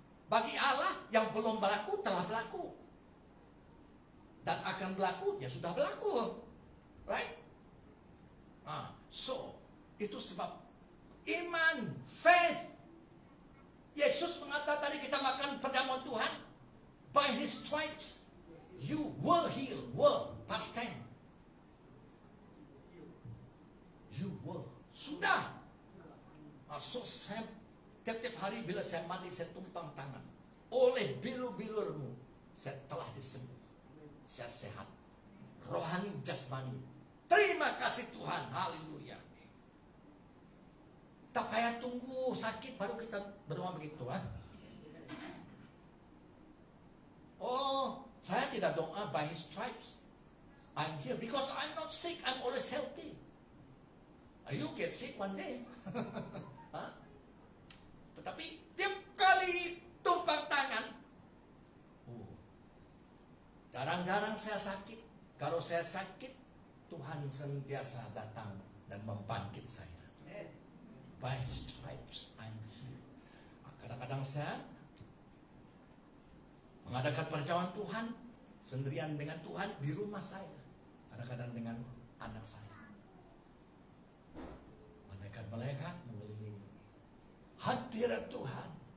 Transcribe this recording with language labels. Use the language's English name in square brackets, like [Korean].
[Malay] Bagi Allah yang belum berlaku telah berlaku. Dan akan berlaku, ya sudah berlaku. [English] Right? [Malay] So, itu sebab iman, faith. Yesus mengatakan tadi kita makan perjamuan Tuhan. [English] By His stripes, you were healed. Were, past tense. You were. [Malay] Sudah. So saya tiap-tiap hari bila saya mandi, saya tumpang tangan. Oleh bilur-bilurmu, saya telah disembuh. Saya sehat. Rohani, jasmani. Terima kasih Tuhan. Haleluya. Tak payah tunggu sakit baru kita berdoa begitu. Oh, saya tidak doa [English] by His stripes. I'm here because I'm not sick. I'm always healthy. You get sick one day. [Malay] Tetapi tiap kali tumpang tangan, jarang-jarang saya sakit. Kalau saya sakit, Tuhan sentiasa datang dan membangkit saya. [English] By His stripes I'm healed. [Malay] Kadang-kadang saya mengadakan perjamuan Tuhan sendirian dengan Tuhan di rumah saya. Kadang-kadang dengan anak saya. Malaikat mengelilingi. Hadirat Tuhan.